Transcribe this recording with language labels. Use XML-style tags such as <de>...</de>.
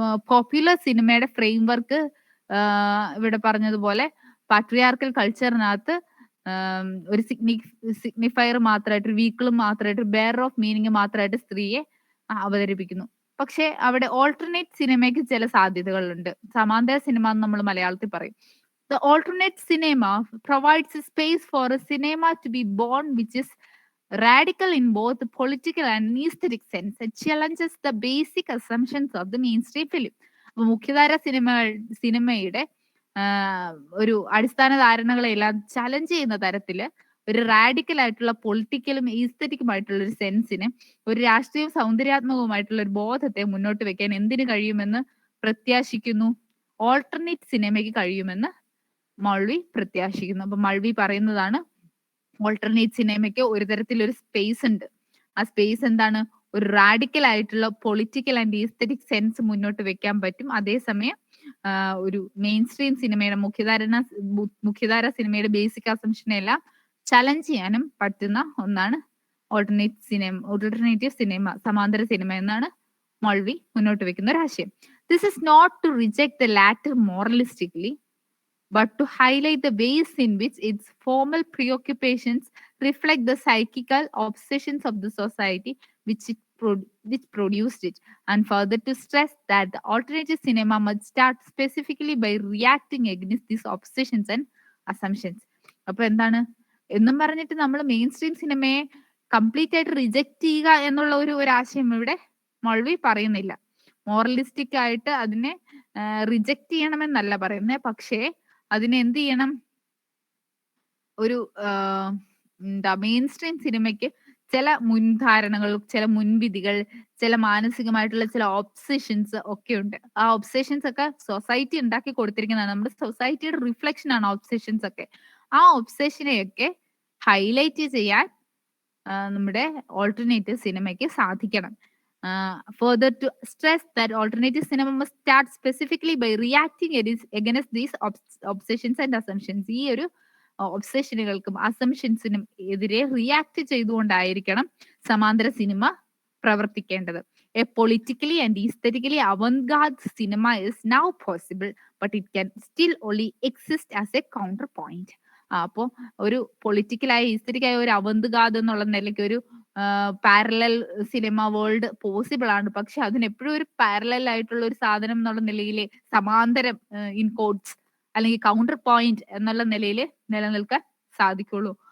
<ml>Popular സിനിമയുടെ frame work ഇവിടെ പറഞ്ഞതുപോലെ പാട്രിയാർക്കൽ കൾച്ചറിനകത്ത് ഒരു സിഗ്നിഫയർ മാത്രമായിട്ട്, വീക്കിളും മാത്രമായിട്ട്, ബെയർ ഓഫ് മീനിങ് മാത്രമായിട്ട് സ്ത്രീയെ അവതരിപ്പിക്കുന്നു. പക്ഷെ അവിടെ ഓൾട്ടർനേറ്റ് സിനിമയ്ക്ക് ചില സാധ്യതകളുണ്ട്. സമാന്തര സിനിമ എന്ന് നമ്മൾ മലയാളത്തിൽ പറയും.</ml> <en>The alternate cinema provides a space for a cinema to be born which is radical in both political and aesthetic sense. It challenges the basic assumptions of the mainstream film.</en> <ml>അപ്പൊ മുഖ്യധാര സിനിമയുടെ ഒരു അടിസ്ഥാന ധാരണകളെല്ലാം challenge ചെയ്യുന്ന തരത്തില് ഒരു radical ആയിട്ടുള്ള പൊളിറ്റിക്കലും ഈസ്തറ്റിക്കുമായിട്ടുള്ള ഒരു സെൻസിന്, ഒരു രാഷ്ട്രീയവും സൗന്ദര്യാത്മകവുമായിട്ടുള്ള ഒരു ബോധത്തെ മുന്നോട്ട് വെക്കാൻ എന്തിനു കഴിയുമെന്ന് പ്രത്യാശിക്കുന്നു? ഓൾട്ടർനേറ്റ് സിനിമയ്ക്ക് കഴിയുമെന്ന് മൾവി പ്രത്യാശിക്കുന്നു. അപ്പൊ മൾവി പറയുന്നതാണ്, ഓൾട്ടർനേറ്റ് സിനിമയ്ക്ക് ഒരു തരത്തിലൊരു സ്പേസ് ഉണ്ട്. ആ സ്പേസ് എന്താണ്? ഒരു റാഡിക്കൽ ആയിട്ടുള്ള</ml> <en>political and aesthetic sense</en> <ml>മുന്നോട്ട് വെക്കാൻ പറ്റും. അതേസമയം ഒരു മെയിൻ സ്ട്രീം സിനിമയുടെ മുഖ്യധാര സിനിമയുടെ ബേസിക് അസംഷനെ എല്ലാം ചലഞ്ച് ചെയ്യാനും പറ്റുന്ന ഒന്നാണ് ഓൾട്ടർനേറ്റീവ് സിനിമ, സമാന്തര സിനിമ എന്നാണ് മൾവി മുന്നോട്ട് വെക്കുന്ന ഒരു ആശയം.</ml> <en>This is not to reject the latter moralistically, but to highlight the ways in which its formal preoccupations reflect the psychical obsessions of the society which produced it, and further to stress that the alternative cinema must start specifically by reacting against these obsessions and assumptions.</en> <ml>അപ്പൊ എന്താണ് എന്നും പറഞ്ഞിട്ട് നമ്മൾ main stream സിനിമയെ complete ആയിട്ട് reject ചെയ്യുക എന്നുള്ള ഒരു ആശയം ഇവിടെ മൾവി പറയുന്നില്ല. മോറലിസ്റ്റിക് ആയിട്ട് അതിനെ റിജക്ട് ചെയ്യണമെന്നല്ല പറയുന്നത്, പക്ഷേ അതിനെ എന്ത് ചെയ്യണം, ഒരു എന്താ മെയിൻ സ്ട്രീം സിനിമയ്ക്ക് ചില മുൻധാരണകൾ, ചില മുൻവിധികൾ, ചില മാനസികമായിട്ടുള്ള ചില ഒബ്സഷൻസ് ഒക്കെ ഉണ്ട്. ആ ഒബ്സഷൻസ് ഒക്കെ സൊസൈറ്റി ഉണ്ടാക്കി കൊടുത്തിരിക്കുന്നതാണ്. നമ്മുടെ സൊസൈറ്റിയുടെ റിഫ്ലക്ഷൻ ആണ് ഒബ്സഷൻസ് ഒക്കെ. ആ ഒബ്സഷനെയൊക്കെ ഹൈലൈറ്റ് ചെയ്യാൻ നമ്മുടെ ഓൾട്ടർനേറ്റീവ് സിനിമയ്ക്ക് സാധിക്കണം.</ml> <en>Further to stress that alternative cinema must start specifically by reacting against these obsessions and assumptions.</en> <ml>ഈ ഒരു ഒബ്സഷനുകൾക്കും അസംഷൻസിനും എതിരെ റിയാക്ട് ചെയ്തുകൊണ്ടായിരിക്കണം സമാന്തര സിനിമ പ്രവർത്തിക്കേണ്ടത്.</ml> <en>A politically and aesthetically avant-garde cinema is now possible, but it can still only exist as a counterpoint.</en> <ml>അപ്പോ ഒരു പൊളിറ്റിക്കലായ ഈസ്തറ്റിക്കായ ഒരു അവന്ത്ഗാദ് എന്നുള്ള നിലയ്ക്ക് ഒരു പാരലൽ സിനിമ വേൾഡ് പോസിബിൾ ആണ്. പക്ഷെ അതിനെപ്പോഴും ഒരു പാരലൽ ആയിട്ടുള്ള ഒരു സാധനം എന്നുള്ള നിലയിൽ, സമാന്തരം</ml> <en>in quotes</en> <ml>അല്ലെങ്കിൽ കൗണ്ടർ പോയിന്റ് എന്നുള്ള നിലയിൽ നിലനിൽക്കാൻ സാധിക്കുള്ളൂ.</ml>